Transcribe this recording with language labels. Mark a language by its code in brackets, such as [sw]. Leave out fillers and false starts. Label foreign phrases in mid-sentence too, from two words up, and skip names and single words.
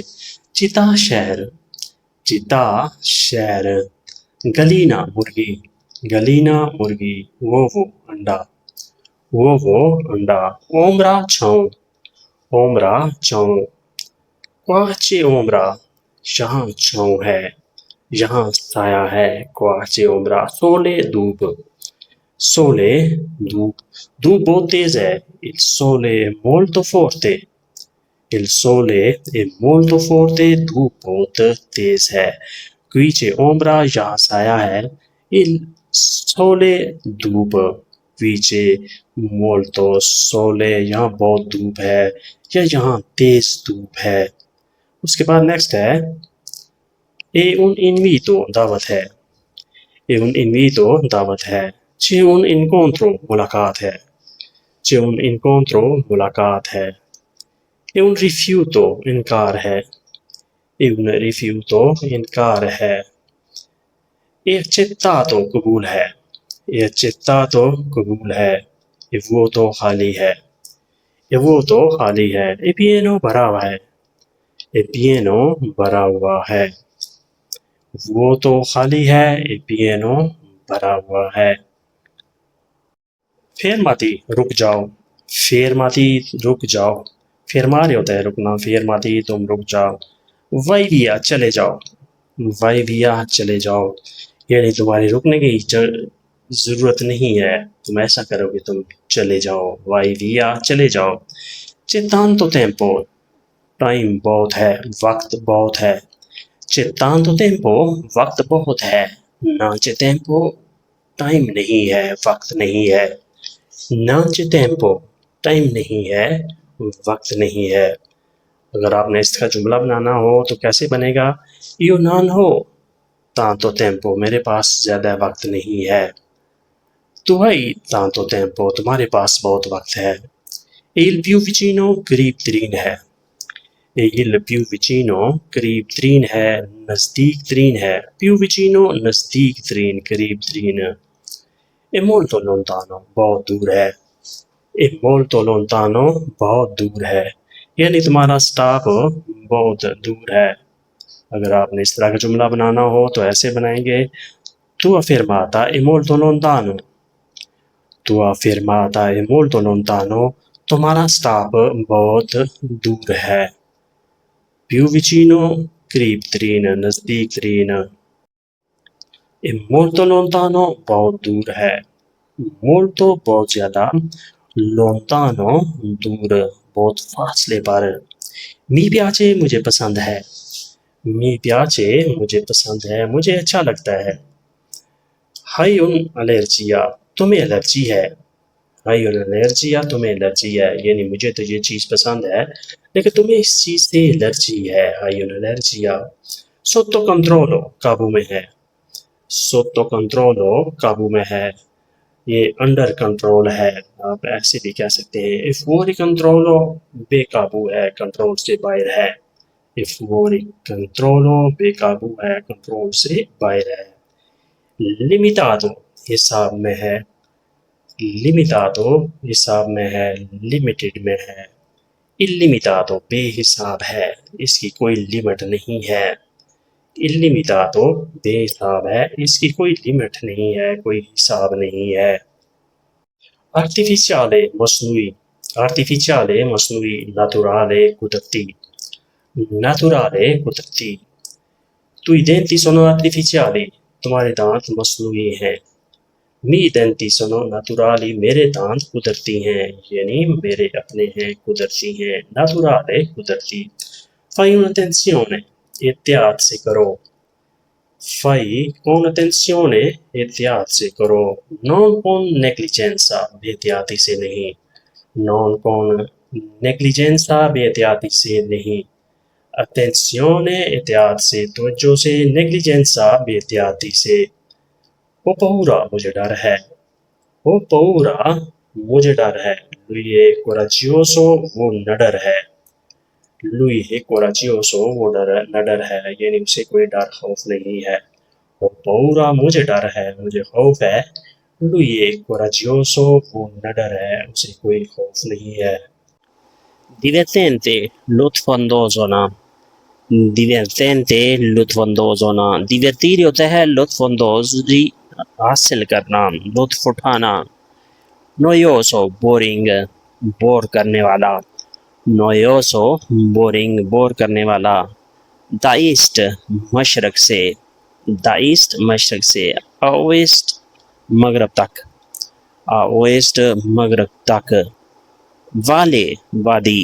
[ur] چتا شہر، چتا شہر، گلینا مرغی، گلینا مرغی، وہ انڈا، وہ انڈا، اومرا چھاؤں، اومرا چھاؤں، کوچے اومرا، یہاں چھاؤں ہے، یہاں سایہ ہے، کوچے اومرا، سولے دھوپ، سولے دھوپ، دھوپ بہت تیز ہے، [it] il sole è molto forte، il sole è molto forte، [ur] دھوپ بہت تیز ہے، [it] qui c'è ombra [ur] یہاں سایہ ہے، [it] il sole [ur] دھوپ، [it] qui c'è molto sole [ur] یہاں بہت دھوپ ہے یا یہاں تیز دھوپ ہے۔ اس کے بعد نیکسٹ ہے [it] e un invito [ur] دعوت ہے، [it] e un invito [ur] دعوت ہے، [it] c'è un incontro [ur] ملاقات ہے، [it] c'è un incontro [ur] ملاقات ہے، [it] e un rifiuto [ur] انکار ہے، [it] e un rifiuto [ur] انکار ہے، [it] e accettato [ur] قبول ہے، [it] e accettato [ur] قبول ہے، [it] e vuoto [ur] خالی ہے، [it] e vuoto [ur] خالی ہے، [it] e pieno [ur] بھرا ہوا ہے، [it] e pieno [ur] بھرا ہوا ہے، vuoto خالی ہے، [it] e pieno [ur] بھرا ہوا ہے۔ fermati رک جاؤ، fermati رک جاؤ، fermare ہوتا ہے رکنا، fermati تم رک جاؤ، [it] vai via [ur] چلے جاؤ، [it] vai via [ur] چلے جاؤ، یعنی تمہاری رکنے کی ضرورت نہیں ہے، تم ایسا کرو کہ تم چلے جاؤ، [it] vai via [ur] چلے جاؤ۔ [it] c'è tanto tempo [ur] ٹائم بہت ہے، وقت بہت ہے، [it] c'è tanto tempo [ur] وقت بہت ہے، [it] non c'è tempo [ur] ٹائم نہیں ہے، وقت نہیں ہے، [it] non c'è tempo [ur] ٹائم نہیں ہے، وقت نہیں ہے۔ اگر آپ نے اس کا جملہ بنانا ہو تو کیسے بنے گا؟ [it] io non ho tanto tempo [ur] میرے پاس زیادہ وقت نہیں ہے، [it] tu hai tanto tempo [ur] تمہارے پاس بہت وقت ہے، [it] il più vicino [ur] قریب ترین ہے، [it] il più vicino [ur] قریب ترین ہے، نزدیک ترین ہے، [it] più vicino [ur] نزدیک ترین، قریب ترین، [it] è molto lontano [ur] بہت دور ہے، [it] è molto lontano [ur] بہت دور ہے، یعنی تمہارا سٹاپ بہت دور ہے۔ اگر آپ نے اس طرح کا جملہ بنانا ہو تو ایسے بنائیں گے [it] tua fermata è molto lontano، tua fermata è molto lontano [ur] تمہارا سٹاپ بہت دور ہے، [it] più vicino [ur] قریب ترین، نزدیک ترین، [it] è molto lontano [ur] بہت دور ہے، molto بہت زیادہ، lontano دور، بہت فاصلے پر، [it] mi piace [ur] مجھے پسند ہے، [it] mi piace [ur] مجھے پسند ہے، مجھے اچھا لگتا ہے، [it] hai un'allergia [ur] تمہیں الرجی ہے، [it] hai un'allergia [ur] تمہیں الرجی ہے، یعنی مجھے تو یہ چیز پسند ہے لیکن تمہیں اس چیز سے الرجی ہے، hai un'allergia۔ [it] sotto controllo [ur] قابو میں ہے، [it] sotto controllo [ur] قابو میں ہے، یہ انڈر کنٹرول ہے، آپ ایسے بھی کہہ سکتے ہیں [it] if fuori controllo [ur] بے قابو ہے، کنٹرول سے باہر ہے، [it] if fuori controllo [ur] بے قابو ہے، کنٹرول سے باہر ہے، limitato حساب میں ہے، limitato حساب میں ہے، limited میں ہے، illimitato بے حساب ہے، اس کی کوئی لمٹ نہیں ہے، illimitato بے حساب ہے، اس کی کوئی لمٹ نہیں ہے، کوئی حساب نہیں ہے۔ artificiale مصنوعی، artificiale مصنوعی، naturale قدرتی، naturale قدرتی، [it] tui denti sono artificiali [ur] تمہارے دانت مصنوعی ہیں، [it] mi denti sono naturali [ur] میرے دانت قدرتی ہیں، یعنی میرے اپنے ہیں، قدرتی ہیں، naturale قدرتی۔ [it] fai un'attenzione [ur] احتیاط سے کرو [it] fai con attenzione [ur] احتیاط سے کرو [it] non con [ur] negligenza بے احتیاطی سے نہیں [it] non con negligenza [ur] بے احتیاطی سے نہیں attenzione احتیاط سے توجہ سے negligenza بے احتیاطی سے [it] ho paura [ur] مجھے ڈر ہے [it] ho paura [ur] مجھے ڈر ہے [it] lui è coraggioso [ur] وہ نڈر ہے [it] lui è coraggioso [ur] وہ نڈر ہے یعنی اسے کوئی ڈر خوف نہیں ہے [it] ho paura [ur] مجھے ڈر ہے مجھے خوف ہے [it] lui è coraggioso [ur] وہ نڈر ہے اسے کوئی خوف نہیں ہے divertente لطف اندوز ہونا divertente لطف اندوز ہونا divertire ہوتا ہے لطف اندوزی حاصل کرنا لطف اٹھانا noioso boring بور کرنے والا noioso boring بور کرنے والا داعست مشرق سے داعست مشرق سے اویسٹ مغرب تک اویسٹ مغرب تک والے وادی